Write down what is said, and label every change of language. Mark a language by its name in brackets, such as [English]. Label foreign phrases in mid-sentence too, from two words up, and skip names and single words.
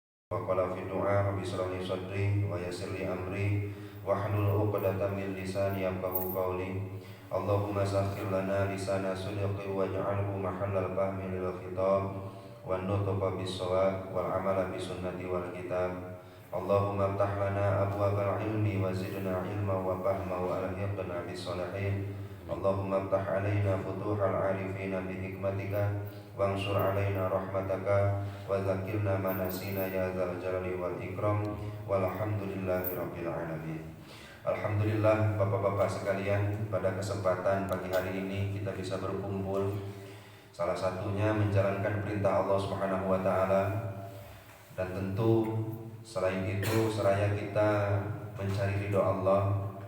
[Arabic] وقال في دعاء رب اشرح لي صدري ويسر لي أمري واحلل عقدة من لساني يفقهوا قولي. اللهم سخر لنا لسان صدق واجعله محل الفهم للخطاب والنطق بالصواب والعمل بالسنة والكتاب. اللهم افتح لنا أبواب العلم وزدنا علما وفهما وألحقنا بالصالحين. اللهم افتح علينا فتوح العارفين بحكمتك وانشر علينا رحمتك وذكرنا ما نسينا يا ذا الجلال والإكرام والحمد لله رب العالمين. [Indonesian] Alhamdulillah Bapak-bapak sekalian, pada kesempatan pagi hari ini kita bisa berkumpul, salah satunya menjalankan perintah Allah [Arabic] سبحانه وتعالى, [Indonesian] dan tentu selain itu seraya kita mencari ridho Allah,